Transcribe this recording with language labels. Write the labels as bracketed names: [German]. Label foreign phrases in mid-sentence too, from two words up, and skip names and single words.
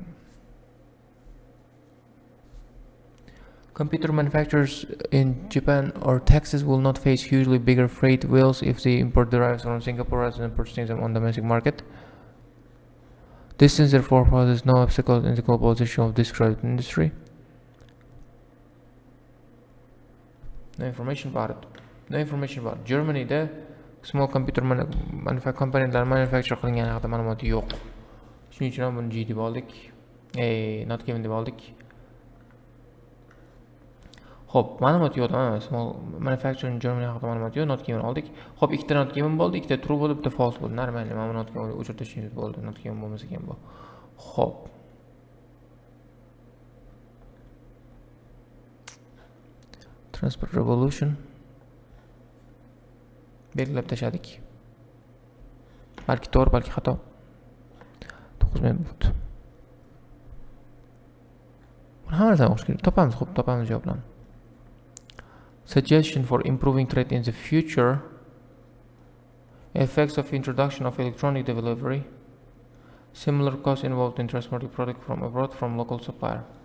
[English] Computer manufacturers in Japan or Texas will not face hugely bigger freight bills if the import derives from Singapore rather than purchasing them on the domestic market. Distance therefore poses no obstacle in the globalization of described industry. No information about it. No information about it. [Uzbek] Germany da [English] small computer manufacturing componentlar manufacture [Uzbek] qilingan haqida ma'lumot yo'q. Shuning uchun ham buni G deb oldik. [English] Not given [Uzbek] deb oldik. Xo'p, ma'lumot yo'q, [English] small manufacturing in Germany [Uzbek] haqida ma'lumot yo'q, [English] not given [Uzbek] oldik. Xo'p, ikkita [English] not given [Uzbek] bo'ldi, ikkita true bo'ldi, bitta false bo'ldi. Normal, mana [English] not given [Uzbek] o'chirib tashlashimiz bo'ldi, [English] not given [Uzbek] bo'lmasa ham bu. Xo'p. [English] Transport revolution. [Uzbek] Belgilab tashladik. Balki to'g'ri, balki xato. 9 minut bo'ldi. Buni hammasini o'qish kerak. Topamiz, xo'p, topamiz javoblarni. [English] Suggestion for improving trade in the future. Effects of introduction of electronic delivery. Similar costs involved in transporting product from abroad from local supplier.